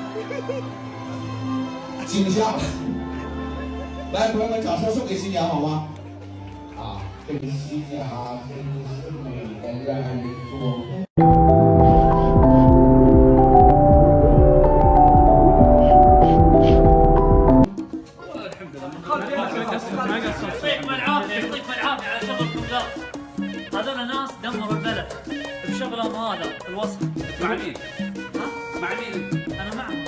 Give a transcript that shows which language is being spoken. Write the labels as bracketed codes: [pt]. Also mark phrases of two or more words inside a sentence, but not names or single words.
[zh] 亲一下。来，朋友们，掌声送给新娘好吗？啊，这个新娘真是美的让人做梦。 [ar] يعطيكم العافيه يعطيكم العافيه على شغلكم ذا. هذول ناس دمروا البلد بشغلهم هذا الوصف. مع مين؟ مع مين؟ انا معهم.